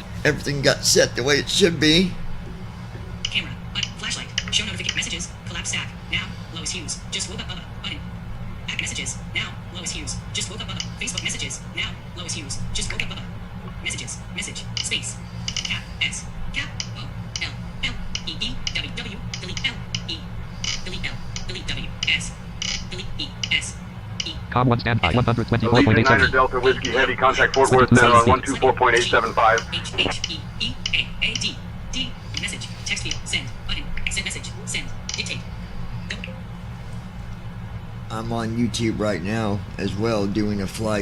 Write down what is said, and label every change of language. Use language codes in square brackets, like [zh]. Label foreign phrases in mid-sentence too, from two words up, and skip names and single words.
[en] Everything got set the way it should be. Camera, button, flashlight, show notification messages, collapse stack, now, Lois Hughes, just woke up Bubba, button. Back messages, now, Lois Hughes, just woke up Bubba, Facebook messages, now, Lois Hughes, just woke up Bubba. Messages, message, space, cap, S, cap, O, L, L, E, E, W, W, delete L, E, delete L, delete W, S, delete E, S, E. Com 1 standby. Allegiant Niner 124.87. Delta Whiskey Heavy contact Fort Worth Center on 124.875. H, H, E, E, A, D, D, message, text field, send, button, send message, send, dictate, go. I'm on YouTube right now as well, doing a flight.